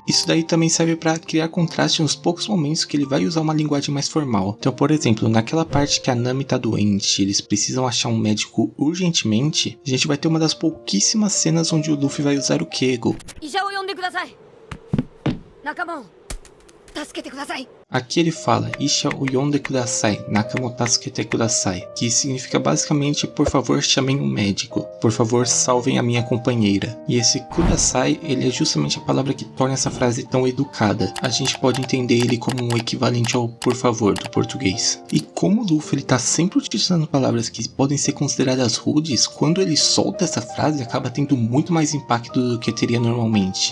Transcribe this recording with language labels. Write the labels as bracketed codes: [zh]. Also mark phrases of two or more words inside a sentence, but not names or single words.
[pt] Isso daí também serve para criar contraste nos poucos momentos que ele vai usar uma linguagem mais formal. Então, por exemplo, naquela parte que a Nami tá doente, eles precisam achar um médico urgentemente, a gente vai ter uma das pouquíssimas cenas onde o Luffy vai usar o Keigo. Aqui ele fala [ja] 医者を 呼んで ください、仲間を 助けて ください, [pt] que significa basicamente por favor chamem um médico, por favor salvem a minha companheira. E esse kudasai, ele é justamente a palavra que torna essa frase tão educada. A gente pode entender ele como um equivalente ao por favor do português. E como o Luffy ele tá sempre utilizando palavras que podem ser consideradas rudes, quando ele solta essa frase acaba tendo muito mais impacto do que teria normalmente.